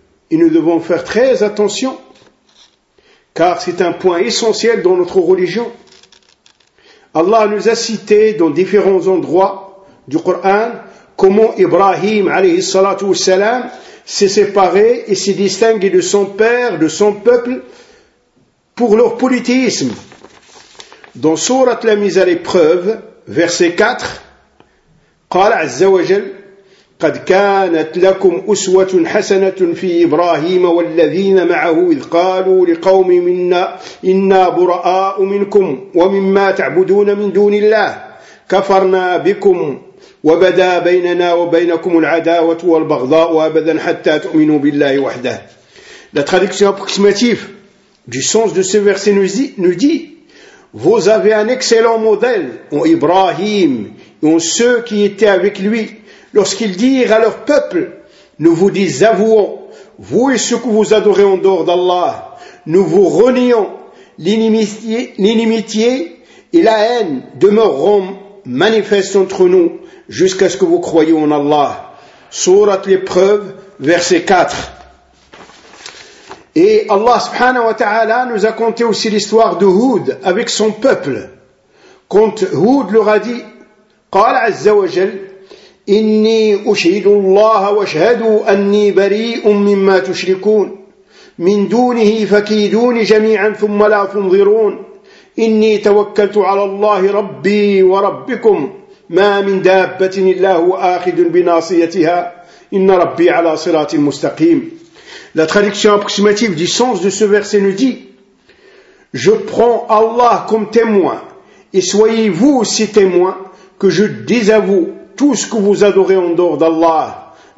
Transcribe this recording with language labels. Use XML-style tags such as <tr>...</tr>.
<fr>Et nous devons faire très attention, car c'est un point essentiel dans notre religion. Allah nous a cité dans différents endroits du Coran comment Ibrahim alayhi salatu wassalam s'est séparé et s'est distingué de son père, de son peuple, pour leur polythéisme. Dans Sourate la mise à l'épreuve, verset 4,</fr> <ar>قال عز وجل قد كانت لكم أسوة حسنة في إبراهيم والذين معه إذ قالوا لقوم إنا براء منكم ومما تعبدون من دون الله كفرنا بكم وبدا بيننا وبينكم العداوة والبغضاء أبدا حتى تؤمنوا بالله وحده.</ar> <fr>La traduction approximative du sens de ce verset nous dit: vous avez un excellent modèle en Ibrahim et en ceux qui étaient avec lui lorsqu'ils dirent à leur peuple: nous vous désavouons, vous et ceux que vous adorez en dehors d'Allah, nous vous renions, l'inimitié et la haine demeureront manifestes entre nous jusqu'à ce que vous croyiez en Allah. Sourate l'épreuve, verset 4. Et Allah subhanahu wa ta'ala nous a conté aussi l'histoire de Hud avec son peuple. Quand Hud leur a dit,</fr> <ar>قال عز وجل إني أشهد الله وأشهدوا أني بريء مما تشركون من دونه فكيدوني جميعا ثم لا تنظرون إني توكلت على الله ربي وربكم ما من دابة إلا هو آخذ بناصيتها إن ربي على صراط مستقيم.</ar> <fr>La traduction approximative du sens de ce verset nous dit: je prends Allah comme témoin et soyez-vous aussi témoins que je désavoue tout ce que vous adorez en dehors d'Allah.</fr>